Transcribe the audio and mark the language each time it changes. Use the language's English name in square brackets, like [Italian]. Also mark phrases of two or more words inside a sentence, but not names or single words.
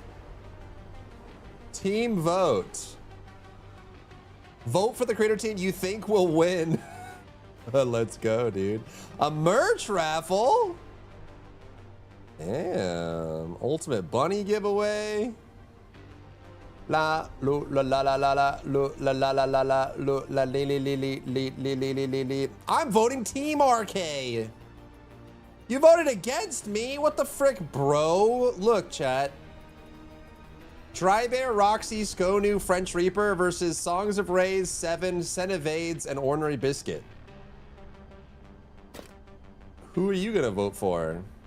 [English] Team vote. Vote for the creator team you think will win. Let's go, dude. A merch raffle? Damn. Ultimate bunny giveaway. La lu la la la la la lu la la la la la lu la li li li li li li li li li li. I'm voting Team RK. You voted against me? What the frick, bro? Look, chat. Drybear, Roxy, Skonu, French Reaper versus Songs of Rays, Seven, Senevades, and Ornery Biscuit. Who are you gonna vote for?